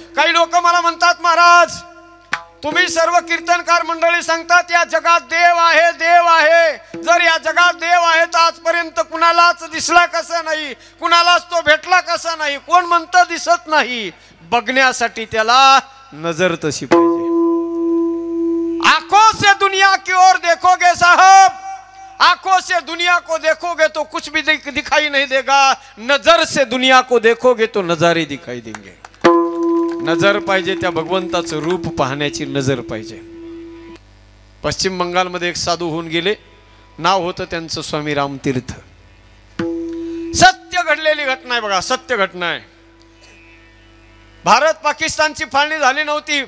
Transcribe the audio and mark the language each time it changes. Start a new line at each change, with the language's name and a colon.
Marathi: काही लोक मला म्हणतात, महाराज तुम्ही सर्व कीर्तनकार मंडळी सांगतात या जगात देव आहे, देव आहे. जर या जगात देव आहे तर आजपर्यंत कुणालाच दिसला कसा नाही, कुणालाच तो भेटला कसा नाही. कोण म्हणतं दिसत नाही? बघण्यासाठी त्याला नजर तशी पाहिजे.
Hindi: आंखों से दुनिया की ओर देखोगे साहब, आंखों से दुनिया को देखोगे तो कुछ भी दिखाई नहीं देगा. नजर से दुनिया को देखोगे तो नजारे दिखाई देंगे.
Marathi: नजर पाहिजे, त्या भगवंताचं रूप पाहण्याची नजर पाहिजे. पश्चिम बंगालमध्ये एक साधू होऊन गेले, नाव होतं त्यांचं स्वामी रामतीर्थ. सत्य घडलेली घटना आहे बघा, सत्य घटना आहे. भारत पाकिस्तानची फाळणी झाली नव्हती.